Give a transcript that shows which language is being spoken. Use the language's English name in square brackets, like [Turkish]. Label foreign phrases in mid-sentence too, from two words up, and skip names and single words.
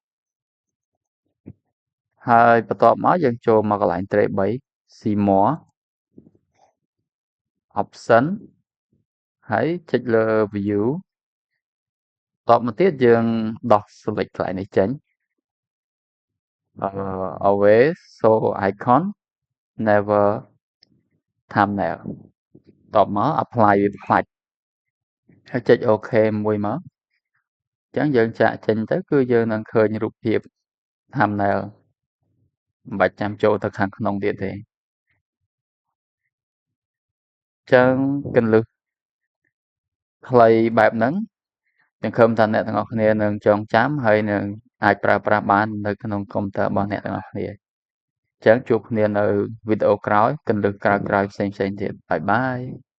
[Khmer] ហើយបន្ទាប់មកយើងចូលមកកន្លែង [English] Tray 3 See More Option [Khmer] ហើយចុចលើ View តបមកទៀតយើងដោះ select កន្លែងនេះចេញ [English] always show icon never thumbnail [Khmer] តបមក apply វាផ្លាច់ហើយចុច OK មួយមកអញ្ចឹងយើងចាក់ចេញទៅគឺយើងនឹងឃើញរូបភាព thumbnail មិនបាច់ចាំចូលទៅខាងក្នុងទៀតទេអ ញ្ចឹងគន្លឹះខ្លីបែបហ្នឹងសង្ឃឹមថាអ្នកទាំងអស់គ្នានឹងចងចាំហើយនឹងអាចប្រើប្រាស់បាននៅក្នុងកុំព្យូទ័ររបស់អ្នកទាំងអស់គ្នាអញ្ចឹងជួបគ្នានៅវីដេអូក្រោយគន្លឹះក្រោយៗផ្សេងៗទៀត [English] bye bye